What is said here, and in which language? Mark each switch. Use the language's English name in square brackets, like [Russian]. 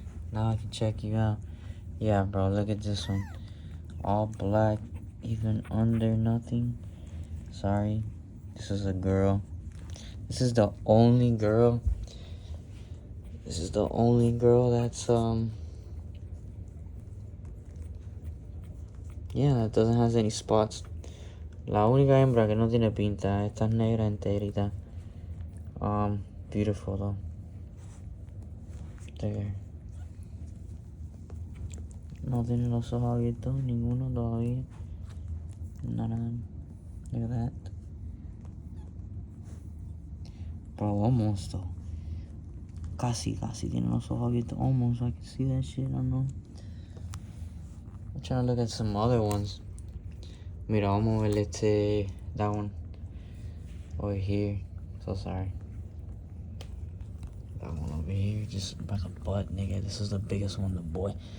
[English] Now I can check you out. Yeah, bro, look at this one. All black, even under nothing. Sorry. This is a girl. This is the only girl. This is the only girl that's, yeah, that doesn't have any spots. [Spanish] La única hembra que no tiene pinta. Esta es negra enterita. [English] Beautiful though. There. [Spanish] No tiene los ojos abiertos, ninguno todavía. Nada. [English] Look at that. Bro, almost though. [Spanish] Casi tiene los ojos abiertos. [English] Almost, I can see that shit, I don't know. I'm trying to look at some other ones. [Spanish] Mira, vamos a ver [English] that one. Over here. So sorry. That one over here, just by the butt, nigga. This is the biggest one, the boy.